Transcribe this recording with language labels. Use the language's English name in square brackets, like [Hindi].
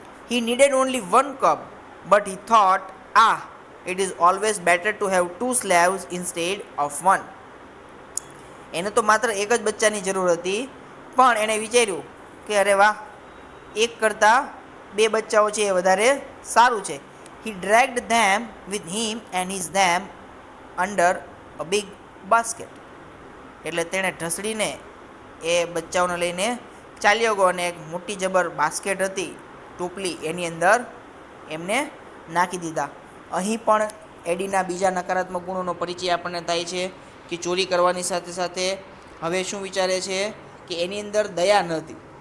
[English] He needed only one cub but he thought it is always better to have two slaves instead of one. [Gujarati] એને તો માત્ર એક જ બચ્ચાની જરૂર હતી પણ એણે વિચાર્યું કે અરે વાહ, એક કરતાં બે બચ્ચાઓ છે એ વધારે સારું છે. [English] He dragged them with him and hid them under a big basket. [Gujarati] એટલે તેણે ઢસડીને એ બચ્ચાઓને લઈને ચાલ્યો ગયો અને એક મોટી જબર બાસ્કેટ હતી, ટોપલી, એની અંદર એમને નાખી દીધા. અહીં પણ એડીના બીજા નકારાત્મક ગુણોનો પરિચય આપણને થાય છે કે ચોરી કરવાની સાથે સાથે હવે શું વિચારે છે કે એની અંદર દયા નહોતી.